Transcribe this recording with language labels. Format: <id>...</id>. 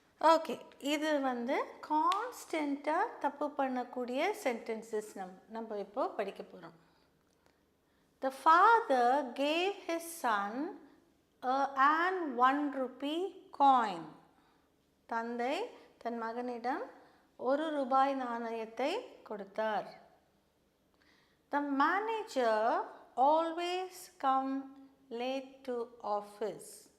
<ta>Okay, இது வந்து கான்ஸ்டண்ட்டாக தப்பு பண்ணக்கூடிய சென்டென்சஸ் நம்ம இப்போ படிக்க போகிறோம்.</ta> <en>The father gave his son an 1 rupee coin.</en> <ta>தந்தை தன் மகனிடம் 1 ரூபாய் நாணயத்தை கொடுத்தார்.</ta> <en>The manager always come late to office.</en>